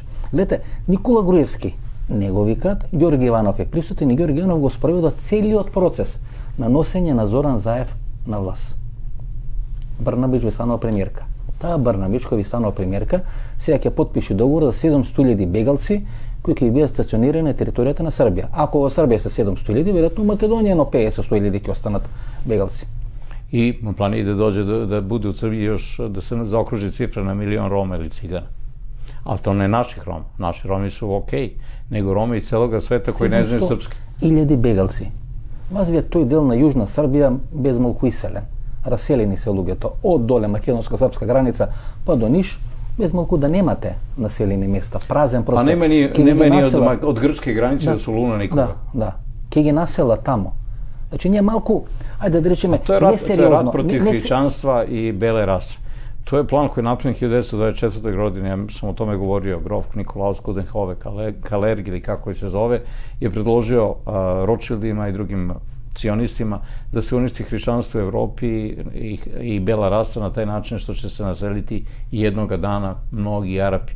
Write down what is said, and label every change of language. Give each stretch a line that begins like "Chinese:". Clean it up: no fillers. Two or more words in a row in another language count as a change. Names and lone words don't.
Macedonian: Гледате, Никола Груевски не го викаат, Ѓорги Иванов е присутен и Ѓорги Иванов го спроведа целиот процес на носење на Зоран Заев на власт. Брнабич ви станува премиерка. Таа Брнабич кој ви станува премиерка, сега ќе потпише договор за 700.000 бегалци кои ќе бидат стационирани на територијата на Србија. Ако во Србија се 700.000, веројатно во Македонија едно 50-100.000 ќе останат бегалци.
Serbian: I plan je da dođe da bude u Srbiji još, da se zaokruži cifra na 1.000.000 Roma ili Cigana. Ali to ne naših Roma. Naši Romi su okej, nego Romi iz celoga sveta koji ne znaju srpski.
Macedonian: 700.000 бегалци. Развија тој дел на Јужна Србија безмалку иселен. Раселени се луѓето од доле македонско-српска граница па до Ниш, безмалку да немате населени места, празен простор.
Serbian: А нема ни од грчке границе до Солуна никога.
Macedonian: Да. Ке ги насела тамо. Значи ние малку, ајде да речеме, несериозно.
Serbian: To je rat protiv hrišćanstva i bele rase. To je plan koji je napravljen 1924. godine, ja sam o tome govorio, grof Nikolaus Coudenhove Kalergi ili kako se zove, je predložio Rothschildima i drugim cionistima da se uništi hrišćanstvo u Evropi i bela rasa na taj način što će se naseliti jednoga dana mnogi Arapi.